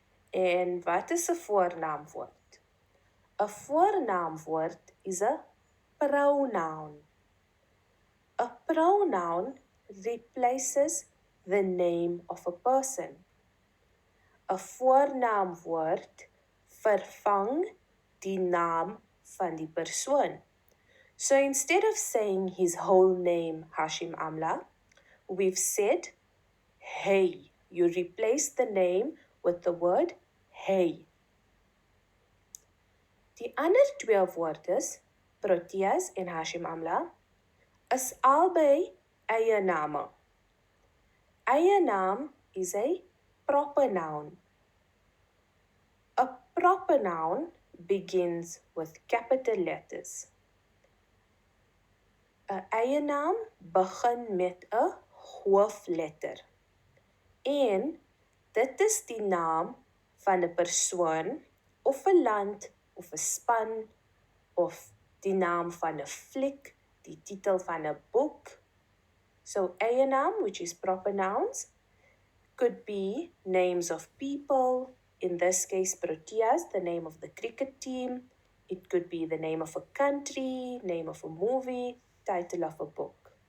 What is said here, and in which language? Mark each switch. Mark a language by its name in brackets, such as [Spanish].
[Afrikaans] En wat is 'n voornaamwoord? 'n voornaamwoord is 'n pronoun. [English] A pronoun replaces the name of a person. [Afrikaans] 'n voornaamwoord vervang die naam van die persoon. [English] So instead of saying his whole name, Hashim Amla, we've said hey. You replace the name with the word hey. [Afrikaans] Die ander twee woorde, Proteas en Hashim Amla, is albei eie name. [English] Eie naam is a proper noun. A proper noun begins with capital letters. [Afrikaans] 'n eie naam begin met 'n hoofletter. En dit is die naam van 'n persoon of 'n land of 'n span of die naam van 'n fliek, die titel van 'n boek. [English] So eie naam, which is proper nouns, could be names of people, in this case Proteas, the name of the cricket team. It could be the name of a country, name of a movie, title of a book.